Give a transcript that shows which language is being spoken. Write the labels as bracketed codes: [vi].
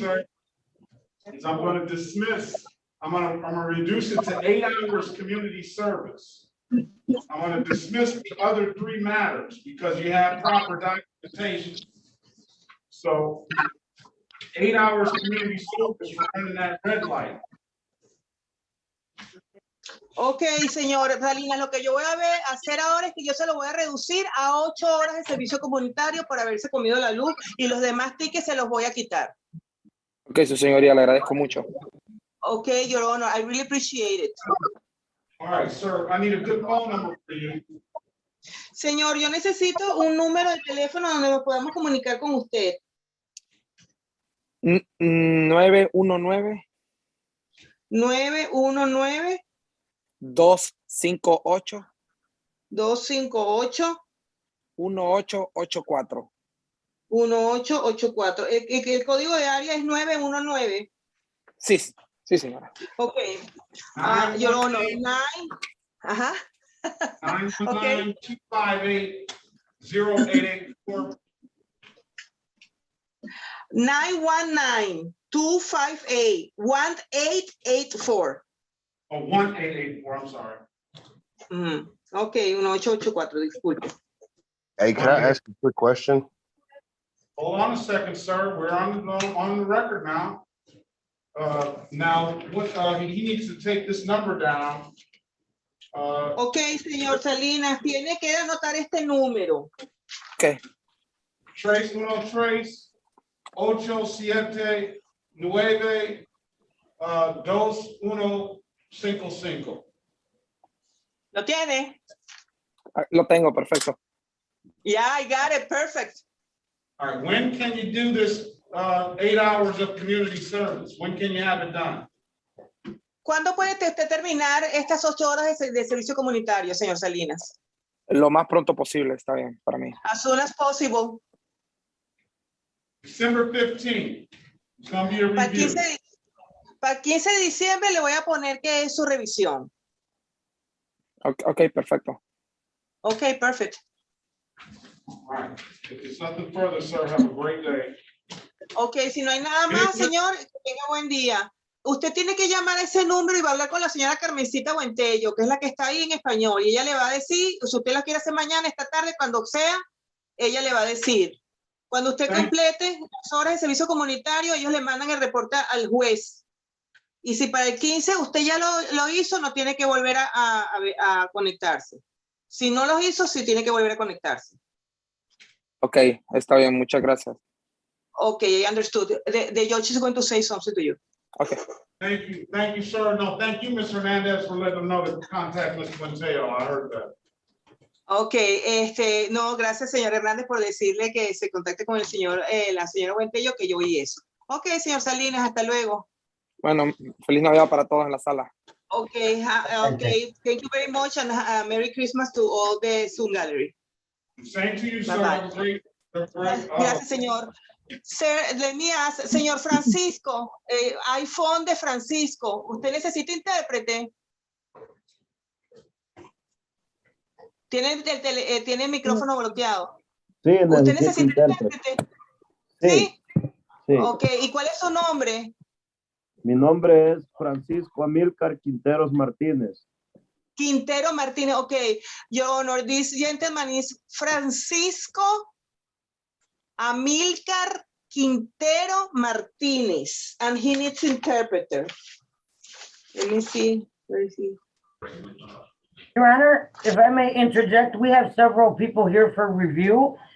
[en] sir, is I'm gonna dismiss, I'm gonna reduce it to 8 hours community service. I'm gonna dismiss the other 3 matters because you have proper documentation. So 8 hours community service for running that red light. [es] Ok, señor Salinas, lo que yo voy a hacer ahora es que yo se lo voy a reducir a 8 horas de servicio comunitario por haberse comido la luz y los demás tickets se los voy a quitar. Ok, su señoría, le agradezco mucho. [en] Ok, Your Honor, I really appreciate it. All right, sir, I need a good phone number for you. [es] Señor, yo necesito un número de teléfono donde nos podamos comunicar con usted. 919 919 258 258 1884. 1884. El código de área es 919. Sí, sí, señora. [en] Ok. Your Honor, 9. Ajá. 919-258-0884. 919-258-1884. Oh, 1884, I'm sorry. [es] Ok, 1884, disculpe. [en] Hey, can I ask a quick question? Hold on a second, sir. We're on the record now. Now, what, he needs to take this number down. [es] Ok, señor Salinas, tiene que anotar este número. Ok. [en] Trace 879-2155. [es] ¿Lo tiene? Lo tengo, perfecto. [en] Yeah, I got it, perfect. All right, when can you do this 8 hours of community service? When can you have it done? [es] ¿Cuándo puede usted terminar estas 8 horas de servicio comunitario, señor Salinas? Lo más pronto posible, está bien para mí. [en] As soon as possible. December 15th. It's going to be a review. [es] Para el 15 de diciembre le voy a poner que es su revisión. Ok, perfecto. [en] Ok, perfect. All right. If there's nothing further, sir, have a great day. [es] Ok, si no hay nada más, señor, que tenga buen día. Usted tiene que llamar a ese número y va a hablar con la señora Carmencita Buentello, que es la que está ahí en español, y ella le va a decir, si usted lo quiere hacer mañana, esta tarde, cuando sea, ella le va a decir. Cuando usted complete las horas de servicio comunitario, ellos le mandan el reporte al juez. Y si para el 15 usted ya lo hizo, no tiene que volver a conectarse. Si no lo hizo, sí tiene que volver a conectarse. Ok, está bien, muchas gracias. [en] Ok, I understood. The judge is going to say something to you. Okay. Thank you, sir. No, thank you, Ms. Hernandez, for letting them know to contact Ms. Quintero. I heard that. [es] Ok, no, gracias, señor Hernández, por decirle que se contacte con el señor, la señora Buentello, que yo oí eso. Ok, señor Salinas, hasta luego. Bueno, feliz Navidad para todos en la sala. [en] Ok, thank you very much and Merry Christmas to all the Zoom gallery. Same to you, sir. Bye-bye. Have a great, [es] Gracias, señor. Señor Francisco, iPhone de Francisco, ¿usted necesita intérprete? Tiene el micrófono bloqueado. Sí, ¿Usted necesito necesita intérprete. intérprete? Sí. Sí. Ok, ¿y cuál es su nombre? Mi nombre es Francisco Amílcar Quinteros Martínez. Quintero Martínez, ok. [en] Your Honor, this gentleman is Francisco Amílcar Quintero Martínez, and he needs interpreter. Let me see. Where is he? Your Honor, if I may interject, we have several people here for review.